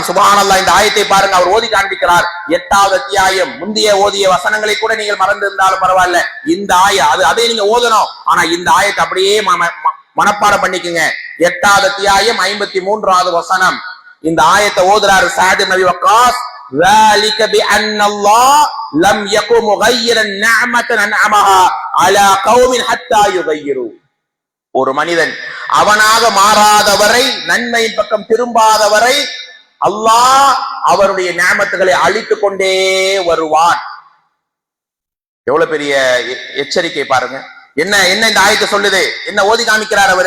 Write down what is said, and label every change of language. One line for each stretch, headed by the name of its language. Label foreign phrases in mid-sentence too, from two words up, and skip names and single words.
Tamil: சுப்ஹானல்லாஹ், இந்த ஆயத்தை பாருங்க, அவர் ஓதி காண்பிக்கிறார். 8வது அத்தியாயம், முந்தைய ஓதிய வசனங்களை கூட நீங்கள் மறந்து இருந்தாலும் பரவாயில்ல, இந்த அதை நீங்க ஓதணும். ஆனா இந்த ஆயத்தை அப்படியே மனப்பாடம் பண்ணிக்கங்க. 8வது அத்தியாயம் 53வது வசனம். இந்த ஆயத்தை ஓதுறாரு சஅத் இப்னு அபி வக்காஸ்.
Arabic: ذلك بأن الله لم يكن مغيرا نعمة أنعمها على قوم حتى يغيروا.
Tamil: ஒரு மனிதன் அவனாக மாறாதவரை, நன்மையின் பக்கம் திரும்பாதவரை அல்லாஹ் அவருடைய நியமத்துகளை அழித்துக் கொண்டே வருவான். எவ்வளவு பெரிய எச்சரிக்கை பாருங்க. என்ன இந்த ஆயத்தை சொல்லுது, என்ன ஓதி காமிக்கிறார் அவரு?